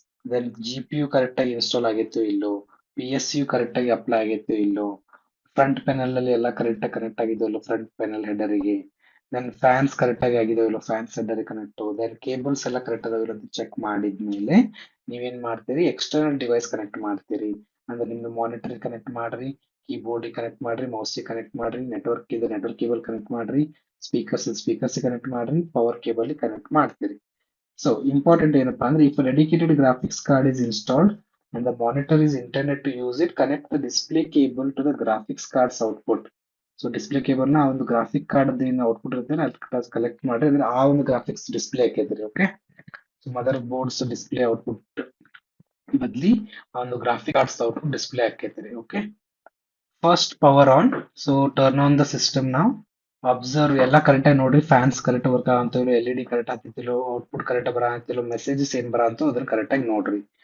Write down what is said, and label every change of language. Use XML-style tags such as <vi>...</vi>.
<kn>Then G P U correct ಆಗಿ install ಆಗಿತ್ತು ಇಲ್ಲೋ, ಪಿ ಎಸ್ ಯು ಕರೆಕ್ಟ್ ಆಗಿ ಅಪ್ಲೈ ಆಗಿತ್ತು ಇಲ್ಲೋ, ಫ್ರಂಟ್ ಪೆನಲ್ ಅಲ್ಲಿ ಎಲ್ಲ ಕರೆಕ್ಟ್ ಆಗಿದೆಯೋ ಇಲ್ಲೋ front panel ಹೆಡರಿಗೆ, then fans correct ಆಗಿ ಆಗಿದೆಯೋ ಇಲ್ಲೋ fans header connect, then cables ಎಲ್ಲ ಕರೆಕ್ಟ್ ಅದಾವ ಇಲ್ಲ ಅಂತ ಚೆಕ್ ಮಾಡಿದ್ಮೇಲೆ ನೀವೇನ್ ಮಾಡ್ತೀರಿ, ಎಕ್ಸ್ಟರ್ನಲ್ ಡಿವೈಸ್ ಕನೆಕ್ಟ್ ಮಾಡ್ತೀರಿ. ಅಂದ್ರೆ ನಿಮ್ದು ಮಾನಿಟರ್ ಕನೆಕ್ಟ್ ಮಾಡ್ರಿ, ಕೀಬೋರ್ಡ್ ಕನೆಕ್ಟ್ ಮಾಡ್ರಿ, ಮೌಸ್ ಕನೆಕ್ಟ್ ಮಾಡ್ರಿ, ನೆಟ್ವರ್ಕ್ ಇದೆ ನೆಟ್ವರ್ಕ್ ಕೇಬಲ್ ಕನೆಕ್ಟ್ ಮಾಡ್ರಿ, ಸ್ಪೀಕರ್ಸ್ ಕನೆಕ್ಟ್ ಮಾಡ್ರಿ, ಪವರ್ ಕೇಬಲ್ ಕನೆಕ್ಟ್ ಮಾಡ್ತೀರಿ.</kn> <en>So important</en> <kn>ಏನಪ್ಪಾ ಅಂದ್ರೆ</kn> <en>if a dedicated graphics card is installed and the monitor is intended to use it, connect the display cable to the graphics card's output.</en> <kn>So display cable ನ ಆ ಒಂದು graphic card ಏನು output ಇರುತ್ತೆ ಅಲ್ಲಿ collect ಮಾಡಿ ಅಂದ್ರೆ ಆ ಒಂದು ಗ್ರಾಫಿಕ್ಸ್ ಡಿಸ್ಪ್ಲೇ ಹಾಕಿದ್ರಿ. Okay, so mother boards display output ಬದ್ಲಿ ಆ ಒಂದು graphic cards output display ಹಾಕೈತ್ರಿ. Okay,</kn> <en>First power on.</en> <kn>So</kn> <en>turn on the system</en> <kn>ನಾವು ಅಬ್ಸರ್ವ್ ಎಲ್ಲ ಕರೆಕ್ಟ್ ಆಗಿ ನೋಡ್ರಿ, fans correct work ಆಗಂತಿಲ್ಲ, L E D correct ಆಗ್ತಿಲ್ಲ, ಔಟ್ಪುಟ್ ಕರೆಕ್ಟ್ ಬರಂತಿಲ್ಲ, ಮೆಸೇಜಸ್ ಏನ್ ಬರಂತೋ ಅದನ್ನ ಕರೆಕ್ಟ್ ಆಗಿ ನೋಡ್ರಿ.</kn>